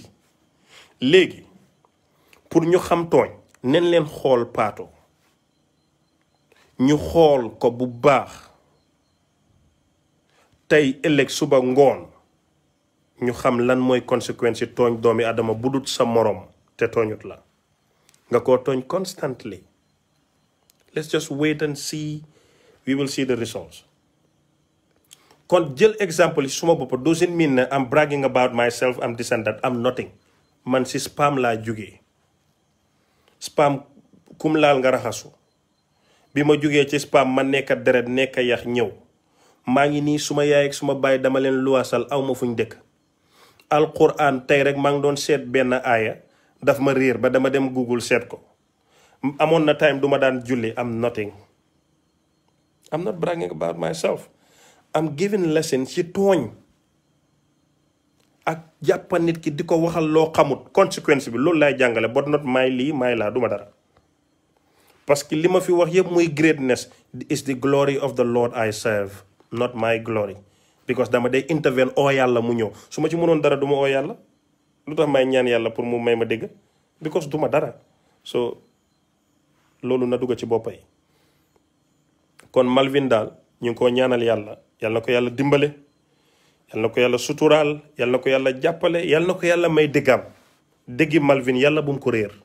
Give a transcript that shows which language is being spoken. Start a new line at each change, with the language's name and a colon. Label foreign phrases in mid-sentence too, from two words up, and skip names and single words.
Wolof: léegi pour ñu xam tooñ nen leen xool Pato ñu xool ko bu baax tey ëllëg suba ngoon ñu xam lan mooy conséquence yi tooñ doomi adama budut sa morom te tooñut la nga ko tooñ constantly.
English: Let's just wait and see, we will see the results.
Wolof: kon jël exemple yi suma bopp
English: doesn't mean ne I'm bragging about myself I'm this and that I'm nothing.
Wolof: man si spam laa jógee spam kum laal nga raxasu bi ma jógee ci spam ma nekka deret nekka yax ñëw maa ngi nii suma yaay ak suma baay dama leen luwaasal aw ma fuñ dëkk. alquran tey rek maa ngi doon seet benn aaya daf ma réer ba dama dem Google seet ko. amoon na time duma daan julli
English: I'm nothing. I'm not bragging about myself. I'm giving lesson
Wolof: ci tooñ ak jàppa nit ki di ko waxal loo xamut conséquence bi loolu laay jàngale
English: but not
Wolof: may lii may laa duma dara.
French: parce que
Wolof: li ma fi wax yëpp muy
English: greatness is the glory of the Lord I serve not my glory.
Wolof: because dama day intervene oo yàlla mu ñëw su ma ci mënoon dara duma oo yàlla lu tax may ñaan yàlla pour mu may ma dégg because duma dara. so loolu na dugg ci boppa yi. kon Malvin daal ñu ngi ko ñaanal yàlla yàlla na ko yàlla dimbale yàlla na ko yàlla suturaal yàlla na ko yàlla jàppale yàlla na ko yàlla may déggam déggi Malvin yàlla bu mu ko réer.